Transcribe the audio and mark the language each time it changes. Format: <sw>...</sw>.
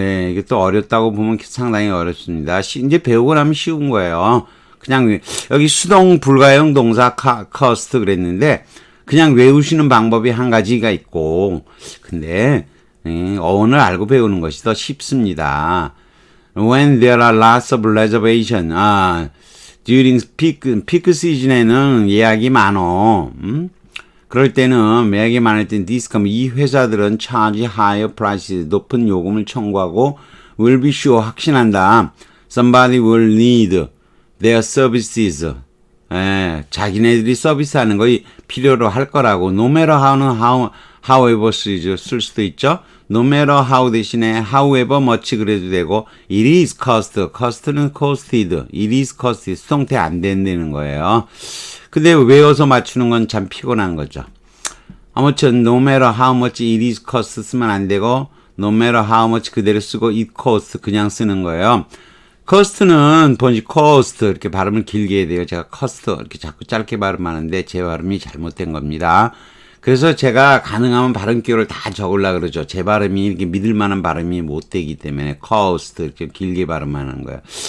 <ko>이게 또 어렵다고 보면 상당히 어렵습니다. 이제 배우고 나면 쉬운 거예요. 그냥 여기 수동 불가용 동사 커스트 그랬는데 그냥 외우시는 방법이 한 가지가 있고 근데 어원을 알고 배우는 것이 더 쉽습니다.</ko> <en>When there are lots of reservation, during peak season에는</en> <ko>예약이 많어. 그럴 때는 예약이 많을 땐 이 회사들은</ko> <en>charge higher prices,</en> <ko>높은 요금을 청구하고</ko> <en>will be sure,</en> <ko>확신한다.</ko> <en>Somebody will need their services.</en> <ko>자기네들이 서비스하는 거 필요로 할 거라고.</ko> <en>No matter how</en> <ko>는 however 쓸 수도 있죠.</ko> <en>No matter how</en> <ko>대신에</ko> <en>however much</en> <ko>그래도 되고</ko> <en>it is cost</en> <ko>는 costed,</ko> <en>it is costed,</en> <ko>수동태 안 된다는 거예요. 근데 외워서 맞추는 건 참 피곤한 거죠. 아무튼</ko> <en>no matter how much it is cost</en> <ko>쓰면 안 되고</ko> <en>no matter how much</en> <ko>그대로 쓰고</ko> <en>it cost</en> <ko>그냥 쓰는 거예요. 커스트는 번지 코스트 이렇게 발음을 길게 해야 돼요. 제가 커스트 이렇게 자꾸 짧게 발음하는데 제 발음이 잘못된 겁니다. 그래서 제가 가능하면 발음 기호를 다 적으려고 그러죠. 제 발음이 이렇게 믿을 만한 발음이 못 되기 때문에 커스트 이렇게 길게 발음하는 거예요.</ko>